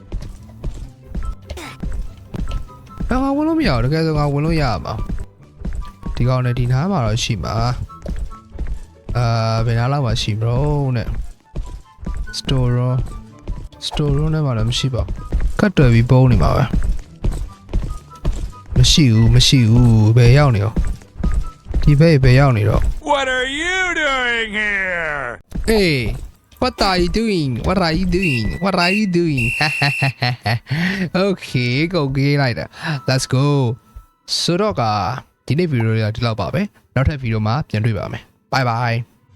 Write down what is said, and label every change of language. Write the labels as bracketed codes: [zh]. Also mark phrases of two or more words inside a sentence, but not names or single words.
[my] ငါဝင်လို့မရတော့တကယ်ဆိုငါဝင်လို့ရမှာဒီကောင်နဲ့ဒီနားမှာတော့ရှိမှာဘယ်နားလောက်မှာရှိမလို့နဲ့ store room နဲ့မှာလည်းမရှိပါဘူးကတ်တွယ်ပြီးပုံးနေမှာပဲမရှိဘူးဘယ်ရောက်နေရောဒီဘယ်ရောက်နေတော့ [en] What are you doing here? Hey what are you doing Okay go get [my] လိုက်တာ [en] let's go [my] ဆိုတော့ကဒီနေ့ဗီဒီယိုလေးကဒီလောက်ပါပဲနောက်ထပ်ဗီဒီယိုမှာပြန်တွေ့ပါမယ် [en] bye bye